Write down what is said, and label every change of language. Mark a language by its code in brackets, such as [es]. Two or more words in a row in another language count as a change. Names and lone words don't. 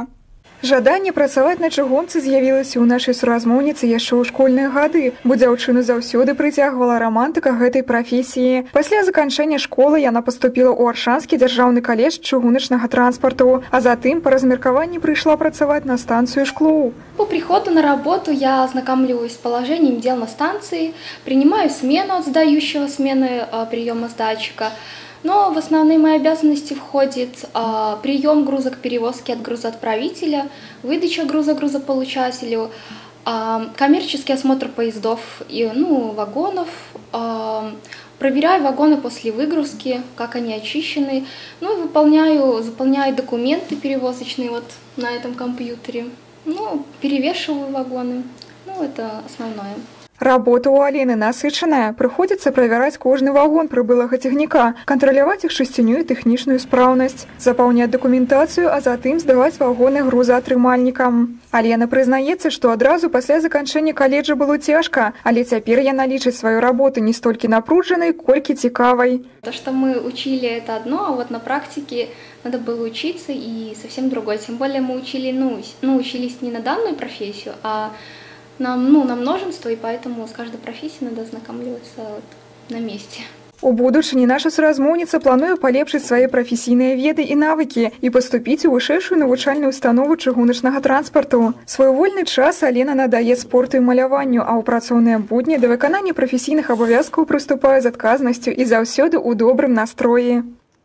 [be] Жаданне працаваць на чыгунцы з'явілася ў нашай суразмоўніцы яшчэ ў школьныя гады, бо дзяўчыну заўсёды прыцягвала рамантыка гэтай прафесіі. Пасля заканчэння школы яна паступіла ў Аршанскі дзяржаўны каледж чыгуначнага транспарту, а затым па размеркаванні прыйшла працаваць на станцыю Шклоў. [ru] По приходу на работу я ознакомливаюсь с положением дел на станции, принимаю смену от сдающего смены приема-сдатчика. Но в основные мои обязанности входит прием груза к перевозке от грузоотправителя, выдача груза грузополучателю, коммерческий осмотр поездов и вагонов, проверяю вагоны после выгрузки, как они очищены, и заполняю документы перевозочные вот на этом компьютере, перевешиваю вагоны, это основное. [be] Работа у Алены насычаная. Прыходзіцца правяраць кожны вагон прыбылага цягніка, кантраляваць іх чысціню і тэхнічную спраўнасць, запаўняць дакументацыю, а затым здаваць вагоны грузаатрымальнікам. Алена прызнаецца, што адразу пасля заканчэння каледжа было цяжка, але цяпер яна лічыць сваю работу не столькі напружанай, колькі цікавай. [ru] То, что мы учили, это одно, а вот на практике надо было учиться и совсем другое. Тем более мы учились не на данную профессию, а на множество, и поэтому с каждой профессией надо ознакомливаться на месте. [be] У будучыні наша суразмоўніца плануе палепшыць свае прафесійныя веды і навыкі і паступіць у вышэйшую навучальную установу чыгуначнага транспарту. Свой вольны час Алена надае спорту і маляванню, а ў працоўныя будні да выканання прафесійных абавязкаў прыступае з адказнасцю і заўсёды ў добрым настроі.